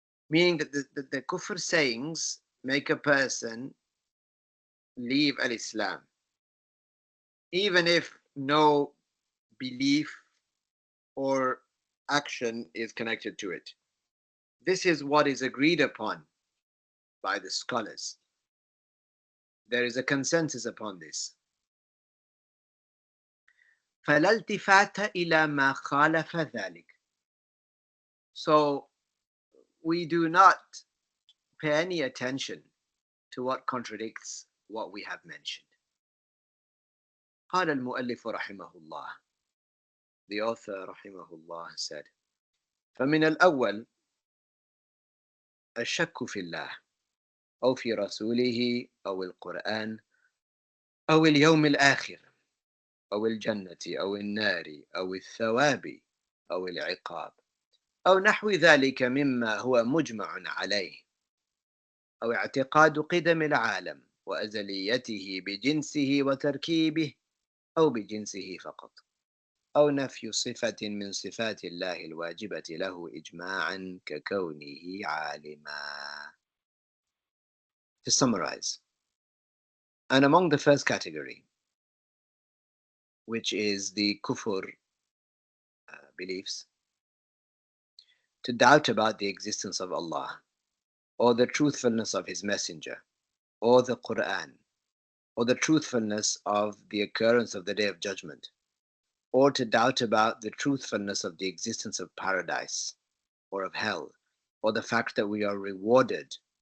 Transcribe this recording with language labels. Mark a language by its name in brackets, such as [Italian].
[English] Meaning that the kufr sayings make a person leave al-Islam, even if no belief or action is connected to it. This is what is agreed upon by the scholars. There is a consensus upon this. [Arabic] فلا التفات إلى ما خالف ذلك. [English] So we do not pay any attention to what contradicts what we have mentioned. [Arabic] قال المؤلف رحمه الله. [English] The author [Arabic] رحمه الله [English] said, [Arabic] فمن الأول الشك في الله أو في رسوله أو القرآن أو اليوم الآخر أو الجنة أو النار أو الثواب أو العقاب أو نحو ذلك مما هو مجمع عليه، أو اعتقاد قدم العالم وأزليته بجنسه وتركيبه أو بجنسه فقط، أو نفي صفة من صفات الله الواجبة له إجماعا ككونه عالما. [English] To summarize, and among the first category, which is the kufr beliefs, to doubt about the existence of Allah, or the truthfulness of His Messenger, or the Qur'an, or the truthfulness of the occurrence of the Day of Judgment, or to doubt about the truthfulness of the existence of paradise or of hell, or the fact that we are rewarded